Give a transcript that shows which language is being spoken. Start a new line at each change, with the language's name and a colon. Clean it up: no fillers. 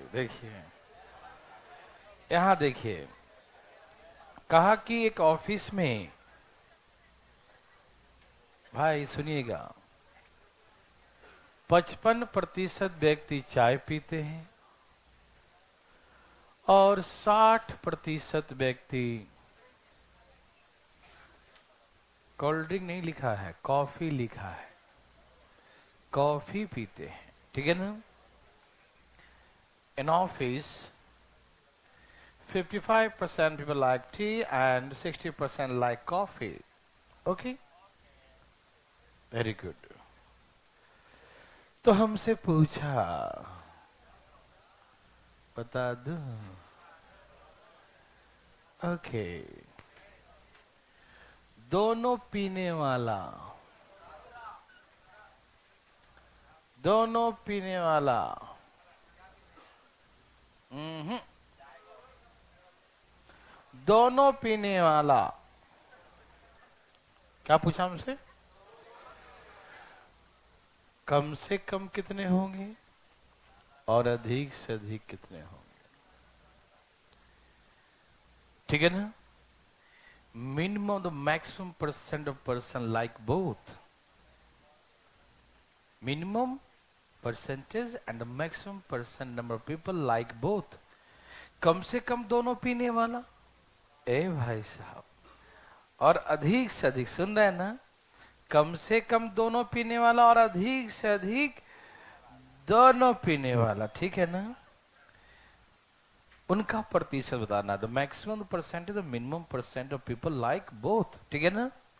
Hindi: देखिए यहाँ देखिए, कहा कि एक ऑफिस में, भाई सुनिएगा, 55% व्यक्ति चाय पीते हैं और 60% व्यक्ति, कोल्ड ड्रिंक नहीं लिखा है, कॉफी लिखा है, कॉफी पीते हैं। ठीक है ना?
English: In office 55% people like tea and 60% like coffee. Okay? Very good.
Hindi: तो हमसे पूछा, बता दूं? ओके, दोनों पीने वाला, दोनों पीने वाला, दोनों पीने वाला, क्या पूछा हमसे? कम से कम कितने होंगे और अधिक से अधिक कितने होंगे? ठीक है ना?
English: Minimum the maximum percent of person like both. Minimum percentage and the maximum percent number of people like both.
Hindi: कम से कम दोनों पीने वाला, ए भाई साहब, और अधिक से अधिक, सुन रहे हैं ना? कम से कम दोनों पीने वाला और अधिक से अधिक दोनों पीने वाला। ठीक है ना? उनका प्रतिशत बताना,
English: The maximum percentage, the minimum percent of people like both.
Hindi: ठीक है ना?